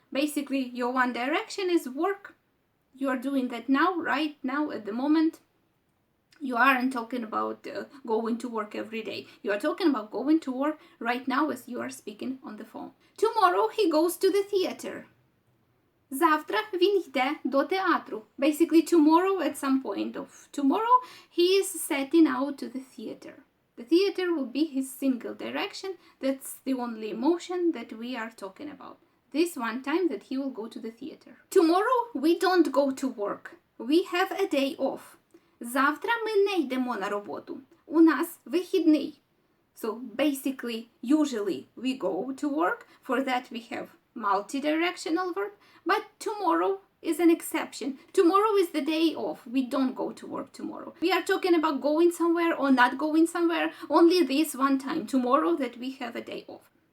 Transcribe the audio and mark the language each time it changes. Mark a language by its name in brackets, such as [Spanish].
[English] Basically, your one direction is work. You are doing that now, right now, at the moment. You aren't talking about going to work every day. You are talking about going to work right now as you are speaking on the phone. Tomorrow he goes to the theater. [Ukrainian] Завтра він йде до театру. [English] Basically, tomorrow, at some point of tomorrow, he is setting out to the theater. The theater will be his single direction. That's the only emotion that we are talking about. This one time that he will go to the theater. Tomorrow we don't go to work. We have a day off. [Ukrainian] Завтра ми не йдемо на роботу. У нас вихідний. [English] So basically, usually we go to work. For that we have multidirectional verb. But tomorrow is an exception. Tomorrow is the day off. We don't go to work tomorrow. We are talking about going somewhere or not going somewhere only this one time, tomorrow, that we have a day off.